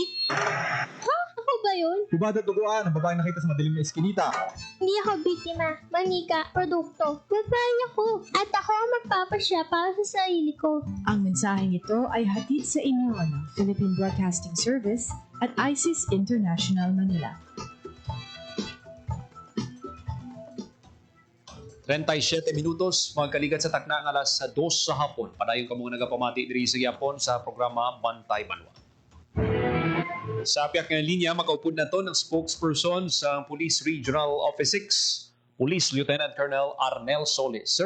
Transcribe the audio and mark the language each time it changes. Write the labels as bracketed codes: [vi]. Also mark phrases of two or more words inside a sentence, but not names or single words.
[tl] Ha? Ako ba yun? Hubad at duguan ang babaeng nakita sa madilim na eskinita. Hindi ako biktima, manika, produkto. Babae ako. At ako ang magpapasya para sa sarili ko. Ang mensaheng ito ay hatid sa inyo ng Philippine Broadcasting Service at ISIS International Manila. [hil] 37 minutos, mga kaligat sa takna ng alas 2 sa hapon. Padayon ka mong nagapamati diri sa Yapon sa programa Bantay Banwa. Sa apiak ng linya, makaupod na to ng spokesperson sa Police Regional Office 6, Police Lieutenant Colonel Arnel Solis.